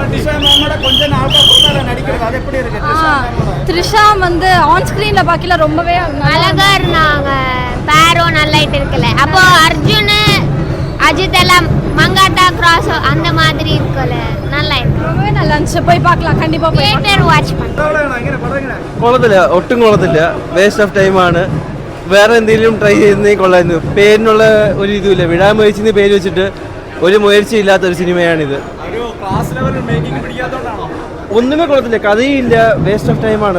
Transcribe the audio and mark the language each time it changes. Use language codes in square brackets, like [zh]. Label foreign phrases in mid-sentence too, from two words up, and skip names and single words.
[ta] த்ரிஷா வந்து [en] on screen [ta] பார்க்கல, ரொம்பவே அழகா இருந்தாங்க. பேரோ நல்லாயிட்டு இருக்குல்ல. அப்போ அர்ஜுன் அஜித் எல்லாம் மங்காத்தா கிராஸ் அந்த மாதிரி இருக்குல்ல, நல்லா இருக்கு, ரொம்பவே நல்லா இருந்துச்சு. போய் பார்க்கலாம், கண்டிப்பா [en] theatre watch [ml] കൊള്ളത്തില്ല, ഒട്ടും കൊള്ളത്തില്ല, [en] waste of time. [ml] വേറെ എന്തെങ്കിലും ട്രൈ ചെയ്യുന്നേ കൊള്ളായിരുന്നു. പേരിനുള്ള ഒരു ഇതുമില്ല, വിടാമുയർച്ചി പേര് വെച്ചിട്ട് ഒരു മുയർച്ച ഇല്ലാത്ത ഒരു സിനിമയാണിത്. ഒന്നുമേ കൊള്ളത്തില്ല, കഥയില്ല, [en] waste of time.